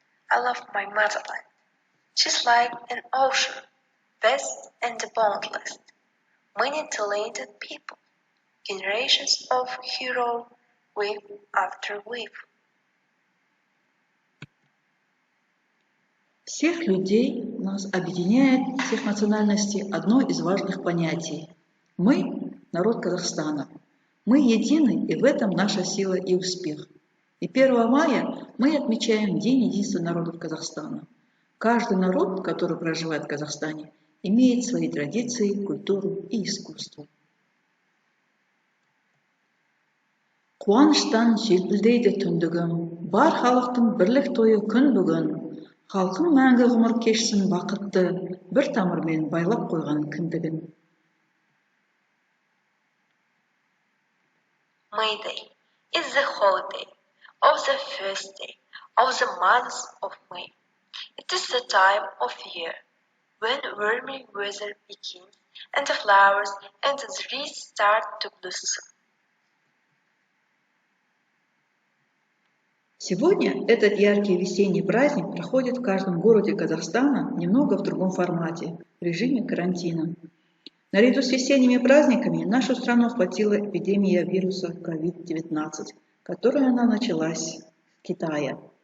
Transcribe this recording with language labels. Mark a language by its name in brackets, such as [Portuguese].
[English] I love my motherland. She's like an ocean, vast and boundless. Many talented people, generations of heroes, wave after wave. [Russian] Всех людей нас объединяет, всех национальностей, одно из важных понятий. Мы – народ Казахстана. Мы едины, и в этом наша сила и успех. И 1 мая мы отмечаем День единства народов Казахстана. Каждый народ, который проживает в Казахстане, имеет свои традиции, культуру и искусство. [Kazakh] Қуаныштан желпілдейді түндігім, бар халықтың бірлік тойы күн бүгін. Халқым мәңгі ғұмыр кешсін бақытты, бір тамырмен байлап қойған кіндігін. [English] May Day is the holiday of the first day of the month of May. It is the time of year when warmer weather begins and the flowers and the trees start to blossom. [Russian] Сегодня этот яркий весенний праздник проходит в каждом городе Казахстана немного в другом формате, в режиме карантина. Наряду с весенними праздниками нашу страну охватила эпидемия вируса COVID-19, которая началась в Китае.